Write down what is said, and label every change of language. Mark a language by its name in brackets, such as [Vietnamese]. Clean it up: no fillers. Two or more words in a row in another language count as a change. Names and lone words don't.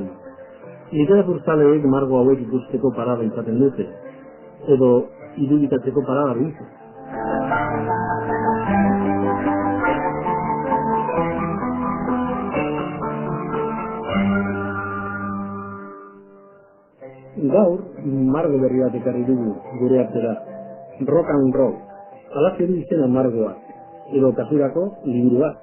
[Basque] Literatur zaleek margo hauek ikusteko parada izaten dute, edo irudikatzeko parada dute. Gaur, margo berri bat ekarri dugu gure artera. [English] Rock and roll. [Basque] Alazeru izena margoa, edo kasurako liburu bat.